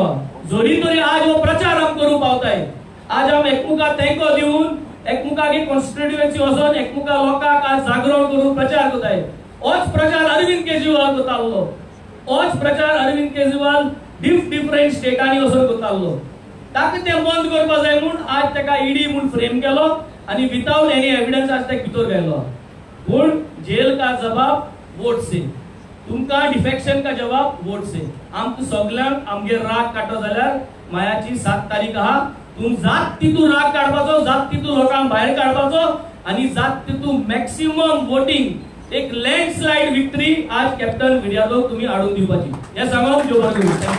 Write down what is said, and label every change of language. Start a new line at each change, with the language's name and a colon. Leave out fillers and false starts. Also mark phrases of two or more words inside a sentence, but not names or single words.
Konkani: जरी तरी आज हो प्रचार आम करूंक पावताय. आज आम एकमुखाक तेंको दिवन एकमुखाक एक कॉन्स्टिट्युएन्सी वचोन एकमुखाक लोकांक आज जागरण करून प्रचार करताय. होच प्रचार अरविंद केजरीवाल करतालो. होच प्रचार अरविंद केजरीवाल डिफरंट स्टेटांनी वचून करतालो. ताका ते बंद करपा जाय म्हूण आज ताका ईडी म्हूण फ्रेम केलो आणि
English: without any evidence
Konkani: आज ताका भितर गायलो.
Hindi: पूण जेल का जवाब वोट से, तुमका डिफेक्शन का जवाब वोट से.
Konkani: आमकां सगळ्यांक आमगे राग काडटो जाल्यार मायाची 7 तारीख आहा. तुम जात तितू राग काडपाचो, जात तितू लोकांक भायर काडपाचो आणि जात तितू
English: maximum voting
Konkani: एक
English: landslide victory
Konkani: आज कॅप्टन विर्यादोक तुम्ही हाडून दिवपाची. हे सांगून जोर करू.